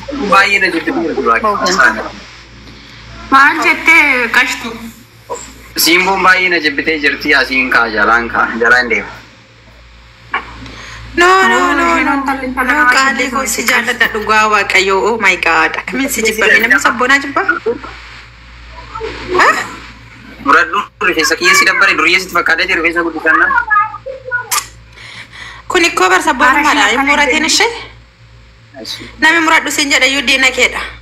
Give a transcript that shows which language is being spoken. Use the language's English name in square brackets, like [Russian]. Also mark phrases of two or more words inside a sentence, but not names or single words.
[Oromo] Baay'ee na jettee jirti, Maal jettee, qashtu? Simboon baay'ee na jettee jirti, asiin kaa, jalaan kaa, jalaan deema. [English] No, no, no, Oh, no. [Oromo] intalli, intalli No, namaa qaalii jettee koo si jirti. jaalladha, dhugaa Waaqayyoo. [English] Oh my God. [Oromo] Akkamiin si jibba? Namni sabboonaa jibba? Ah? Muradhu, rifeensa kiyya si dabbare, duriyya sitti fakkaatee jira, rifeensa guddifannaa. Kun ikkoo bar sabboonummaadha. Haara Hin muratin ishee ishee? Namni muradhu siin jedha iyyuu diina keedha.